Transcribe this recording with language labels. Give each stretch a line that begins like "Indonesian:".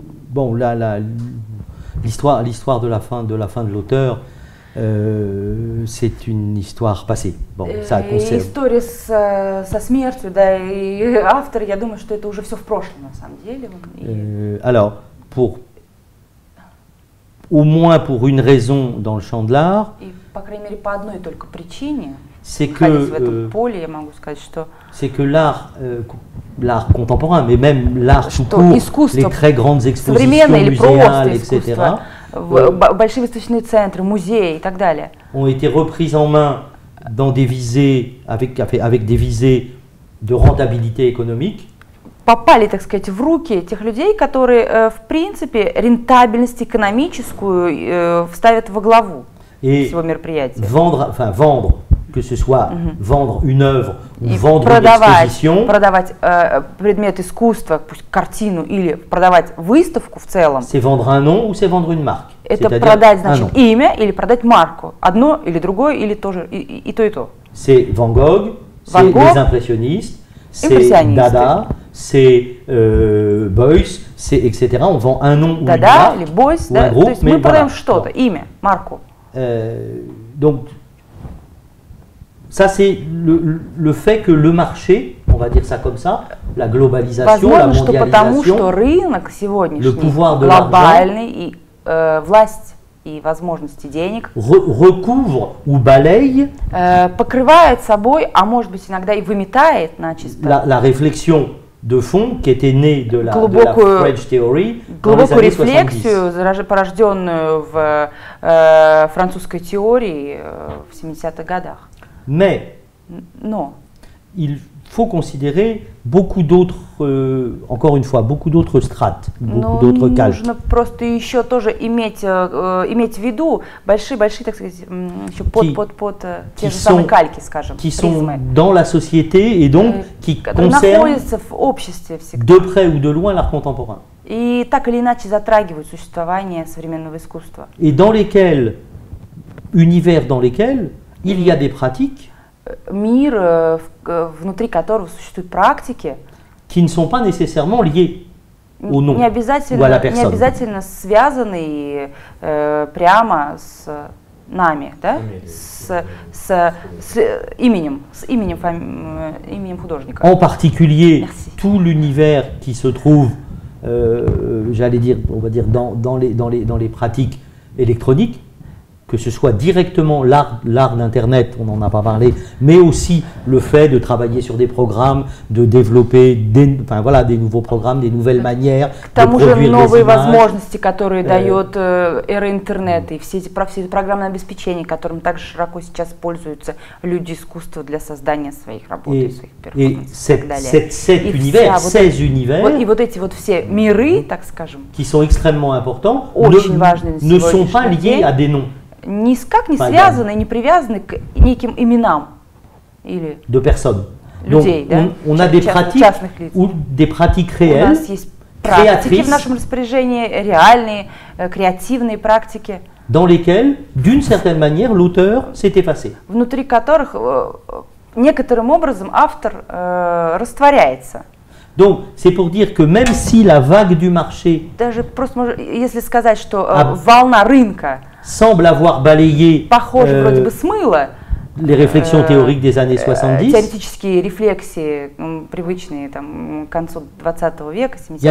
French: Bon, l'histoire de la fin de l'auteur. C'est une histoire passée. Bon, ça concerne.
Russian: История со смертью, да, и автор, я думаю, что это уже все в прошлом на самом деле.
French: Alors, au moins pour une raison dans le champ de l'art.
Russian: И по крайней мере по одной только причине.
French: C'est
Russian: в этом поле, я могу сказать, что.
French: C'est que l'art contemporain, mais même l'art tout court, les très grandes expositions muséales, etc.
Russian: Большие выставочные центры, музеи и так далее.
French: Ont été reprises en main dans des visées avec des visées de rentabilité économique.
Russian: Попали, так сказать, в руки тех людей, которые, в принципе, рентабельность экономическую ставят во главу всего мероприятия.
French: Vendre, que ce soit vendre une œuvre ou vendre une exposition.
Russian: Продавать предмет искусства, пусть картину, или продавать выставку в целом.
French: C'est vendre un nom ou c'est vendre une marque.
Russian: Это продать, значит, имя или продать марку. Одно или другое, или тоже, и то, и то.
French: C'est Van Gogh, c'est les impressionnistes, c'est Dada, c'est Beuys, c'est etc. On vend un nom ou une marque,
Russian: или Beuys,
French: ou un groupe,
Russian: то есть мы продаем что-то, имя, марку.
French: Donc, ça, c'est le fait que le marché, on va dire ça comme ça, la globalisation, la mondialisation, le pouvoir de l'argent,
Russian: власть и возможности денег
French: recouvre ou balaye
Russian: покрывает собой, а может быть иногда и выметает начисто
French: la réflexion de fond qui était née de la French Theory,
Russian: глубокую рефлексию, порожденную в французской теории в 70-х годах.
French: Mais il faut considérer beaucoup d'autres, encore une fois, beaucoup d'autres strates, beaucoup d'autres cases.
Russian: Нужно просто еще тоже иметь в виду большие, так сказать, еще под те же самые кальки, скажем,
French: qui sont dans la société et donc qui concernent
Russian: в обществе всегда.
French: De près ou de loin l'art contemporain.
Russian: И так или иначе затрагивают существование современного искусства.
French: Et dans lesquels, univers dans lesquels il y a des pratiques
Russian: мир, внутри которого существуют практики,
French: qui ne sont pas nécessairement liées au nom ou à la personne.
Russian: Не обязательно связаны прямо с нами, да? с именем художника.
French: En particulier, tout l'univers qui se trouve, j'allais dire, on va dire dans les pratiques électroniques, que ce soit directement l'art d'Internet, on n'en a pas parlé, mais aussi le fait de travailler sur des programmes, de développer des nouveaux programmes, des nouvelles manières de produire des images.
Russian: Новые возможности, которые дает эра интернета, и все эти программные обеспечения, которым также широко сейчас пользуются люди искусства для создания своих работ и своих перформансов и так далее.
French: Ces univers,
Russian: и вот эти вот все миры, так скажем,
French: qui sont extrêmement importants,
Russian: очень важны
French: ne sont pas liés à des noms.
Russian: Никак не связаны, не привязаны к неким именам или
French: de personnes.
Russian: людей, да?
French: On a des pratiques ou des pratiques réelles.
Russian: У нас есть практики в нашем распоряжении, реальные, креативные практики,
French: dans lesquelles, d'une certaine manière, l'auteur s'est effacé.
Russian: Внутри которых некоторым образом автор растворяется.
French: Donc, c'est pour dire que même si la vague du marché
Russian: Даже просто, если сказать, что волна рынка
French: semble avoir balayé
Russian: похоже, вроде бы смыла
French: les réflexions théoriques des années 70,
Russian: теоретические рефлексии, привычные там, к концу 20 века, 70-х